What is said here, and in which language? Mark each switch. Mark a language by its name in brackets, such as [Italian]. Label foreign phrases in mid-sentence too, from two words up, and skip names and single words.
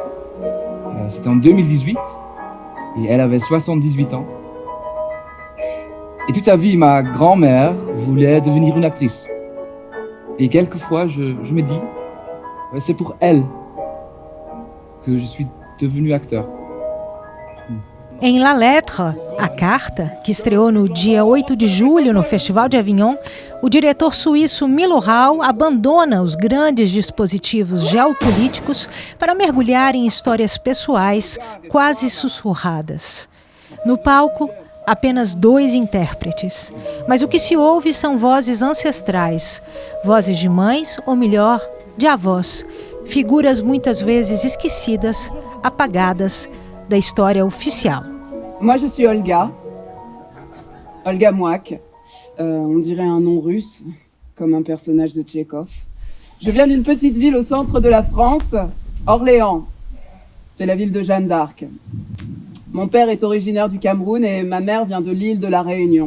[French] C'était en 2018. Et elle avait 78 ans. Et toute sa vie, ma grand-mère voulait devenir une actrice. Et quelquefois, je me dis, c'est pour elle que je suis devenu acteur. [Portuguese] Em La Lettre, A Carta, que estreou no dia 8 de julho no Festival de Avignon, o diretor suíço Milo Rau abandona os grandes dispositivos geopolíticos para mergulhar em histórias pessoais quase sussurradas. No palco, apenas 2 intérpretes, mas o que se ouve são vozes ancestrais, vozes de mães, ou melhor, de avós, figuras muitas vezes esquecidas, apagadas da história oficial. [French] Moi, je suis Olga Mouak. On dirait un nom russe, comme un personnage de Tchekhov. Je viens d'une petite ville au centre de la France, Orléans. C'est la ville de Jeanne d'Arc. Mon père est originaire du Cameroun et ma mère vient de l'île de la Réunion.